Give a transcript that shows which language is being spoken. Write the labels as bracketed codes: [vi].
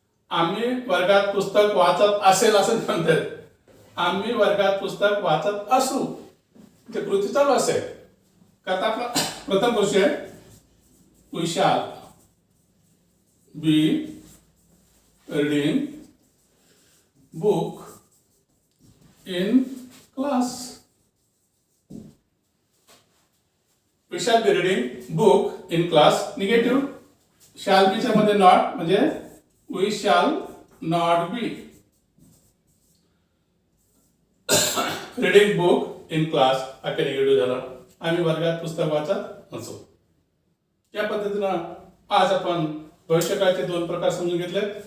[mr] आम्ही वर्गात पुस्तक वाचत असेल असं म्हणतात. आम्ही वर्गात पुस्तक वाचत असू, ते कृती चालू असेल. आता आपला प्रथम गोष्ट आहे, [en] We shall be reading book in class. We shall be reading book in class. Negative shall बीच्या मध्ये not म्हणजे we shall not be reading book in class. [mr] वाक्य निगेटिव्ह झाला. आम्ही वर्गात पुस्तक वाचत नसू. या पद्धतीनं आज आपण भविष्यकाळाचे दोन प्रकार समजून घेतले.